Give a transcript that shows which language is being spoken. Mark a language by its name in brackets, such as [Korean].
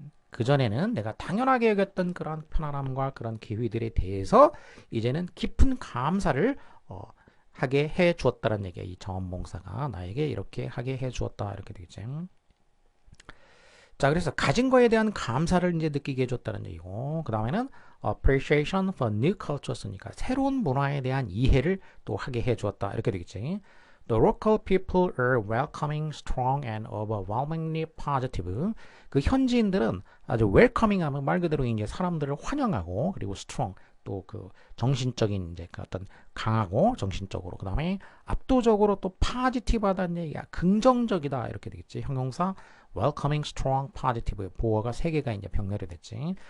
[Korean] 그전에는 내가 당연하게 여겼던 그런 편안함과 그런 기회들에 대해서 이제는 깊은 감사를 하게 해 주었다는 얘기야. 이 자원봉사가 나에게 이렇게 하게 해 주었다 이렇게 되겠지. 자, 그래서 가진 거에 대한 감사를 이제 느끼게 해줬다는 얘기고, 그 다음에는 [English] appreciation for new cultures [Korean] 니까 새로운 문화에 대한 이해를 또 하게 해주었다 이렇게 되겠지. [English] The local people are welcoming, strong, and overwhelmingly positive. [Korean] 그 현지인들은 아주 welcoming하면 말 그대로 이제 사람들을 환영하고 그리고 strong 또 그 정신적인 이제 그 어떤 강하고 정신적으로 그 다음에 압도적으로 또 positive하다는 얘기야. 긍정적이다 이렇게 되겠지. 형용사 welcoming, strong, positive 보어가 세 개가 이제 병렬이 됐지.